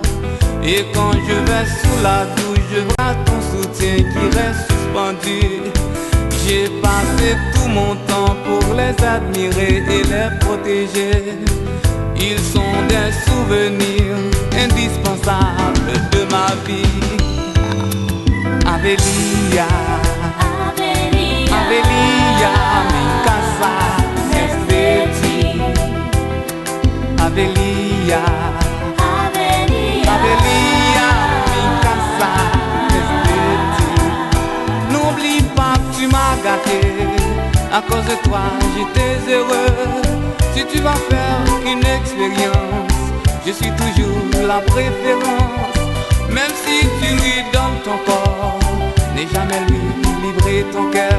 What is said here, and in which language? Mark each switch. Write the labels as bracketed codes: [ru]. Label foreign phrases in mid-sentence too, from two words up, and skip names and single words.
[fr] Et quand je vais sous la douche, je vois ton soutien qui reste suspendu. J'ai passé tout mon temps pour les admirer et les protéger. Ils sont des souvenirs indispensables de ma vie. [es] Avelia, Avelia, Avelia, mi casa es de ti. Avelia, Avelia, Avelia, mi casa es de ti. [fr] N'oublie pas que tu m'as gâté. À cause de toi, j'étais heureux. Si tu vas faire une expérience, je suis toujours la préférence. Même si tu lui donnes ton corps, n'aie jamais lui livré ton cœur.